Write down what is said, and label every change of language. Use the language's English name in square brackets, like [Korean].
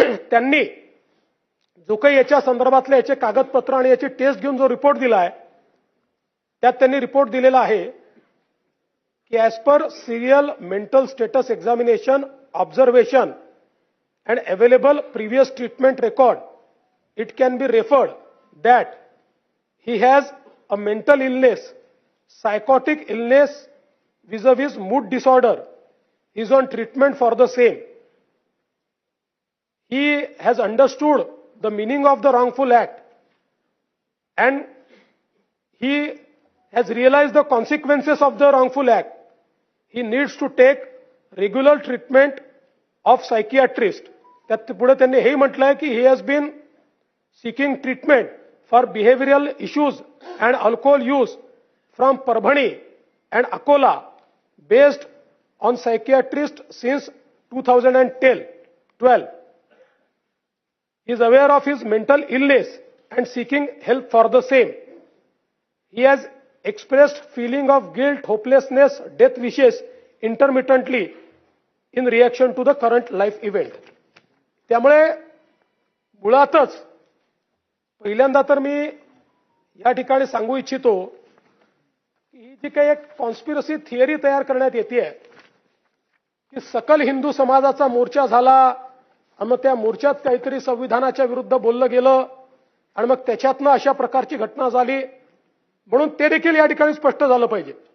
[Marathi] त्यांनी जो काही याच्या संदर्भातले याचे कागदपत्र आणि याची टेस्ट घेऊन जो रिपोर्ट दिलाय त्यात त्यांनी रिपोर्ट दिलेला आहे की [English] As per serial mental status examination observation and available previous treatment record, it can be referred that he has a mental illness, psychotic illness vis-a-vis mood disorder. He is on treatment for the same. He has understood the meaning of the wrongful act and he has realized the consequences of the wrongful act. He needs to take regular treatment of psychiatrist. [Marathi] त्यात पुढे त्यांनी हेही म्हटलंय की [English] He has been seeking treatment for behavioural issues and alcohol use from Parbhani and Akola based on psychiatrist since 2012. He is aware of his mental illness and seeking help for the same. He has expressed feeling of guilt, hopelessness, death wishes intermittently in reaction to the current life event. [Marathi] त्यामुळे मुळातच पहिल्यांदा तर मी या ठिकाणी सांगू इच्छितो की ही जी काही एक कॉन्स्पिरसी थिअरी तयार करण्यात येते की सकल हिंदू समाजाचा मोर्चा झाला आणि मग त्या मोर्चात काहीतरी संविधानाच्या विरुद्ध बोललं गेलं आणि मग त्याच्यातनं अशा प्रकारची घटना झाली म्हणून ते देखील या ठिकाणी स्पष्ट झालं पाहिजे.